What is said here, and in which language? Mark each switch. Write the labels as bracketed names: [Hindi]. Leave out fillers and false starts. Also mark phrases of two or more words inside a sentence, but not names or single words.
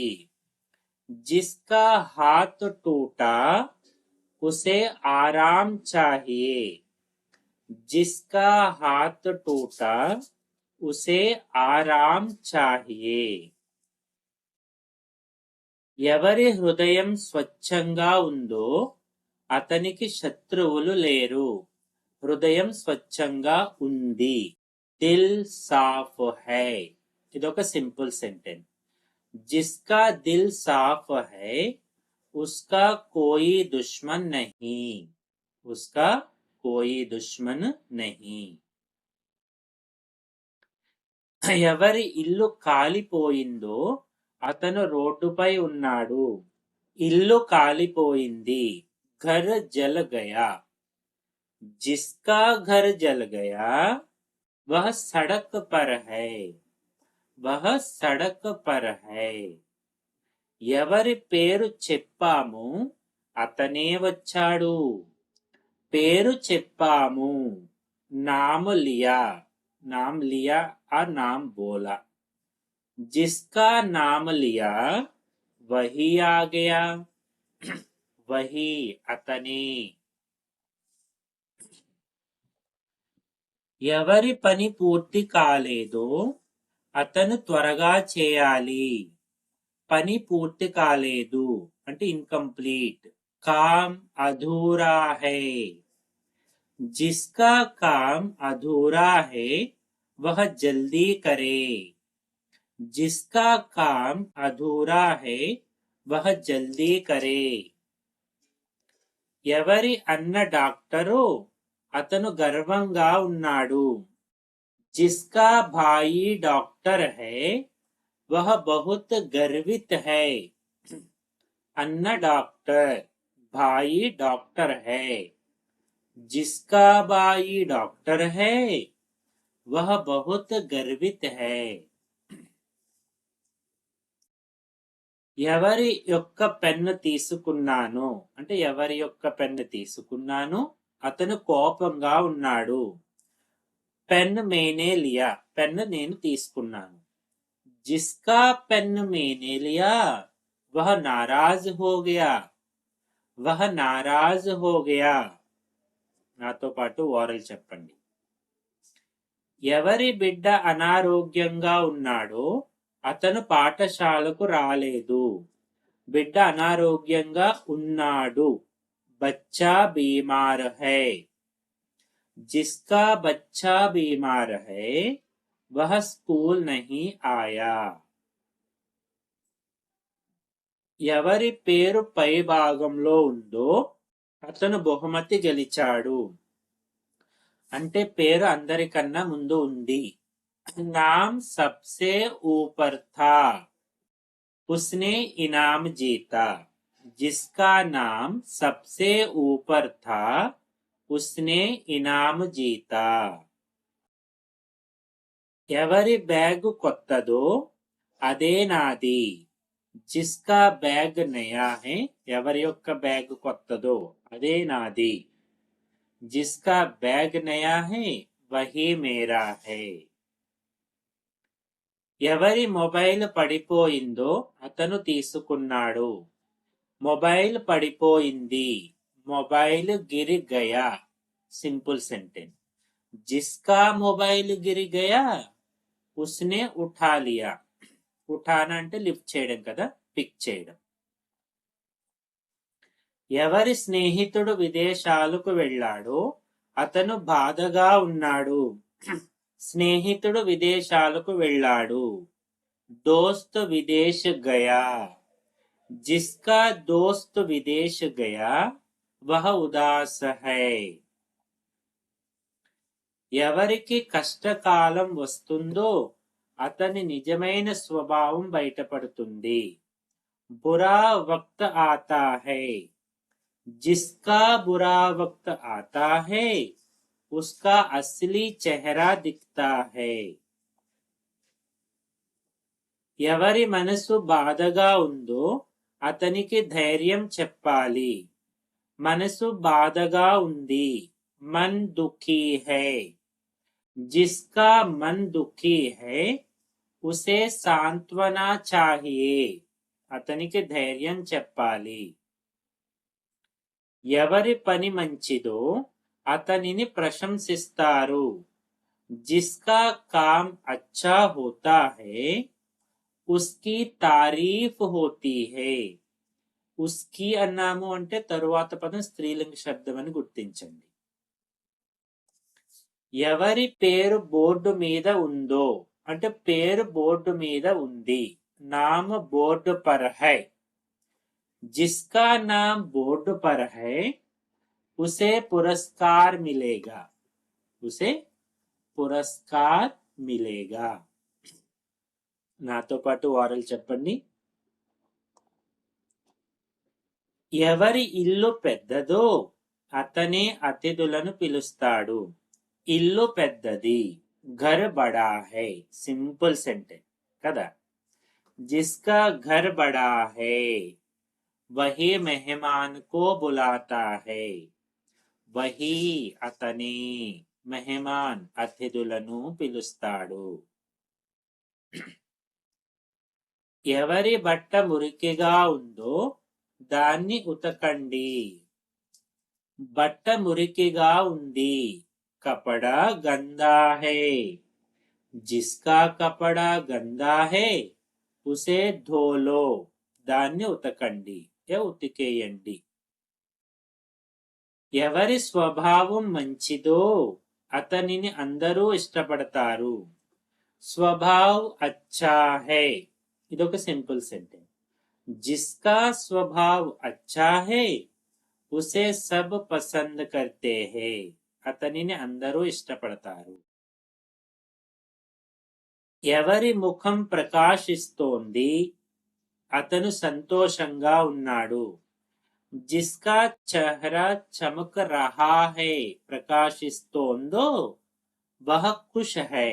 [Hindi] जिसका हाथ टूटा उसे आराम चाहिए. जिसका हाथ टूटा उसे आराम चाहिए. [Telugu] ఎవరి హృదయం స్వచ్ఛంగా ఉందో అతనికి శత్రువులు లేరు. హృదయం స్వచ్ఛంగా ఉంది. [Hindi] दिल साफ़ है. [Telugu] ఇదొక సింపుల్ సెంటెన్స్. [Hindi] जिसका दिल साफ़ है उसका कोई दुश्मन नहीं. उसका कोई दुश्मन नहीं. [Telugu] ఎవరి ఇల్లు కాలిపోయిందో అతను రోడ్డుపై ఉన్నాడు. ఇల్లు కాలిపోయింది. [Hindi] घर जल गया. जिसका घर जल गया वह सड़क पर है. वह सड़क पर है. [Telugu] ఎవరి పేరు చెప్పాము అతనే వచ్చాడు. పేరు చెప్పాము. [Hindi] नाम लिया. नाम लिया या नाम बोला. जिसका नाम लिया वही आ गया. [Telugu] वही అతనే. ఎవరి పని పూర్తి కాలేదో అతను త్వరగా చేయాలి. పని పూర్తి కాలేదు అంటే ఇన్కంప్లీట్. [Hindi] काम अधूरा है. जिसका काम अधूरा है वह जल्दी करे. जिसका काम अधूरा है वह जल्दी करे. [Telugu] ఎవరి అన్న డాక్టరో అతను గర్వంగా ఉన్నాడు. [Hindi] जिसका भाई डॉक्टर है वह बहुत गर्वित है. [Telugu] అన్న డాక్టర్. [Hindi] भाई डॉक्टर है. जिसका भाई डॉक्टर है वह बहुत गर्वित है. [Telugu] ఎవరి యొక్క పెన్ను తీసుకున్నాను అంటే ఎవరి యొక్క పెన్ను తీసుకున్నాను అతను కోపంగా ఉన్నాడు. [Hindi] पेन मैंने लिया. [Telugu] పెన్ను నేను తీసుకున్నాను. [Hindi] जिसका पेन मैंने लिया वह नाराज़ हो गया. वह नाराज़ हो गया. [Telugu] నాతో పాటు ఓరల్ చెప్పండి. ఎవరి బిడ్డ అనారోగ్యంగా ఉన్నాడో అతను పాఠశాలకు రాలేదు. బిడ్డ అనారోగ్యంగా ఉన్నాడు. [Hindi] बच्चा बीमार है. जिसका बच्चा बीमार है वह स्कूल नहीं आया. [Telugu] ఎవరి పేరు పై భాగంలో ఉందో అతను బహుమతి గెలిచాడు. అంటే పేరు అందరికన్నా ముందు ఉంది. [Hindi] नाम सबसे ऊपर था, उसने इनाम जीता. जिसका नाम सबसे ऊपर था उसने इनाम जीता. [Telugu] ఎవరి బ్యాగ్ కొత్తదో అదే నాది. [Hindi] जिसका बैग नया है. [Telugu] ఎవరి యొక్క బ్యాగ్ కొత్తదో అదే నాది. [Hindi] जिसका बैग नया है वही मेरा है. [Telugu] ఎవరి మొబైల్ పడిపోయిందో అతను తీసుకున్నాడు. మొబైల్ పడిపోయింది. [Hindi] मोबाइल गिर गया. [Telugu] సింపుల్ సెంటెన్స్. [Hindi] जिसका मोबाइल गिर गया उसने उठा लिया. [Telugu] ఉఠానా అంటే లిఫ్ట్ చేయడం కదా, పిక్ చేయడం. ఎవరి స్నేహితుడు విదేశాలకు వెళ్ళాడో అతను బాధగా ఉన్నాడు. స్నేహితుడు విదేశాలకు వెళ్ళాడు. [Hindi] दोस्त विदेश गया. जिसका दोस्त विदेश गया वह उदास है. [Telugu] ఎవరికి కష్టకాలం వస్తుందో అతని నిజమైన స్వభావం బయటపడుతుంది. [Hindi] बुरा वक़्त आता है. जिसका बुरा वक़्त आता है उसका असली चेहरा दिखता है. [Telugu] ఎవరి మనసు బాధగా ఉందో అతనికి ధైర్యం చెప్పాలి. మనసు బాధగా ఉంది. [Hindi] मन दुखी है. जिसका मन दुखी है उसे सांत्वना चाहिए. [Telugu] అతనికి ధైర్యం చెప్పాలి. ఎవరి పని మంచిదో అతనిని ప్రశంసిస్తారు. [Hindi] जिसका काम अच्छा होता है उसकी तारीफ होती है. [Telugu] ఉస్కి అన్నాము అంటే తరువాత పదం స్త్రీలింగ శబ్దం అని గుర్తించండి. ఎవరి పేరు బోర్డు మీద ఉందో అంటే పేరు బోర్డు మీద ఉంది. [Hindi] नाम बोर्ड पर है. जिसका नाम बोर्ड पर है उसे पुरस्कार मिलेगा. उसे पुरस्कार मिलेगा. [Telugu] నాతో పాటు వారలు చెప్పండి. ఎవరి ఇల్లు పెద్దదో అతనే అతిథులను పిలుస్తాడు. ఇల్లు పెద్దది. [Hindi] घर बड़ा है. [Telugu] సింపుల్ సెంటెన్స్ కదా. [Hindi] जिसका घर बड़ा है वही मेहमान को बुलाता है. [Telugu] వహీ అతనే మెహమాన్ అతిథులను పిలుస్తాడు. ఎవరి బట్ట మురికిగా ఉందో దాన్ని ఉతకండి. బట్ట మురికిగా ఉంది. [Hindi] कपड़ा गंदा है. जिसका कपड़ा गंदा है उसे धो लो. [Telugu] దాన్ని ఉతకండి, ఉతికేయండి. ఎవరి స్వభావం మంచిదో అతనిని అందరూ ఇష్టపడతారు. [Hindi] स्वभाव अच्छा है. [Telugu] ఇదొక సింపుల్ సెంటెన్స్. [Hindi] जिसका स्वभाव अच्छा है उसे सब पसंद करते है. [Telugu] అతనిని అందరూ ఇష్టపడతారు. ఎవరి ముఖం ప్రకాశిస్తోంది అతను సంతోషంగా ఉన్నాడు. [Hindi] जिसका चेहरा चमक रहा है ప్రకాశిస్తోందో वह ख़ुश है.